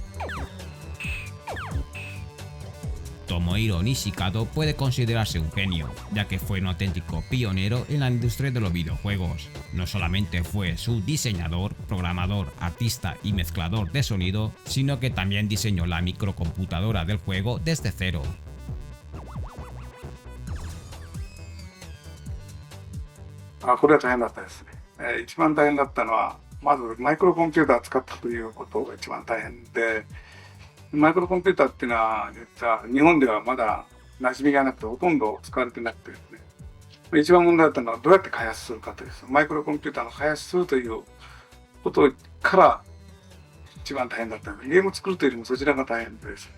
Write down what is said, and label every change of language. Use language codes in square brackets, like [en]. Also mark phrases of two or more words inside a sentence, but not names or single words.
[es] Tomohiro Nishikado puede considerarse un genio, ya que fue un auténtico pionero en la industria de los videojuegos. No solamente fue su diseñador, programador, artista y mezclador de sonido, sino que también diseñó la microcomputadora del juego desde cero. [ja] これは大変だったですね。一番大変だったのは、まずマイクロコンピューターを使ったということが一番大変で、マイクロコンピューターっていうのは、実は日本ではまだ馴染みがなくて、ほとんど使われてなくてですね、一番問題だったのはどうやって開発するかという、マイクロコンピューターの開発するということから一番大変だったので、ゲームを作るというよりもそちらが大変でですね。